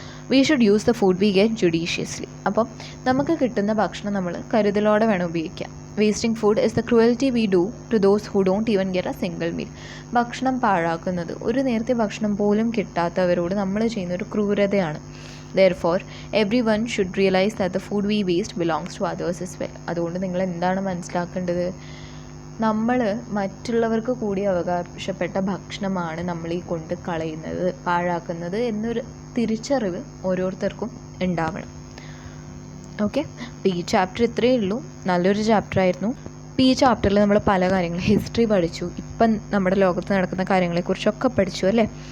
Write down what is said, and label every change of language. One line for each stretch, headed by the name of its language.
English: We should use the food we get judiciously.
Malayalam: അപ്പം നമുക്ക് കിട്ടുന്ന ഭക്ഷണം നമ്മൾ കരുതലോടെ വേണം ഉപയോഗിക്കാം.
English: Wasting food is the cruelty we do to those who don't even get a single meal.
Malayalam: ഭക്ഷണം പാഴാക്കുന്നത്, ഒരു നേരത്തെ ഭക്ഷണം പോലും കിട്ടാത്തവരോട് നമ്മൾ ചെയ്യുന്ന ഒരു ക്രൂരതയാണ്.
English: Therefore, everyone should realize that the food we waste belongs to others as well.
Malayalam: അതുകൊണ്ട് നിങ്ങൾ എന്താണ് മനസ്സിലാക്കേണ്ടത്? നമ്മൾ മറ്റുള്ളവർക്ക് കൂടി അവകാശപ്പെട്ട ഭക്ഷണമാണ് നമ്മൾ ഈ കൊണ്ട് കളയുന്നത്, പാഴാക്കുന്നത് എന്നൊരു തിരിച്ചറിവ് ഓരോരുത്തർക്കും ഉണ്ടാവണം. ഓക്കെ. അപ്പോൾ ഈ ചാപ്റ്റർ ഇത്രയേ ഉള്ളൂ. നല്ലൊരു ചാപ്റ്ററായിരുന്നു. അപ്പോൾ ഈ ചാപ്റ്ററിൽ നമ്മൾ പല കാര്യങ്ങൾ ഹിസ്റ്ററി പഠിച്ചു, ഇപ്പം നമ്മുടെ ലോകത്ത് നടക്കുന്ന കാര്യങ്ങളെക്കുറിച്ചൊക്കെ പഠിച്ചു അല്ലേ.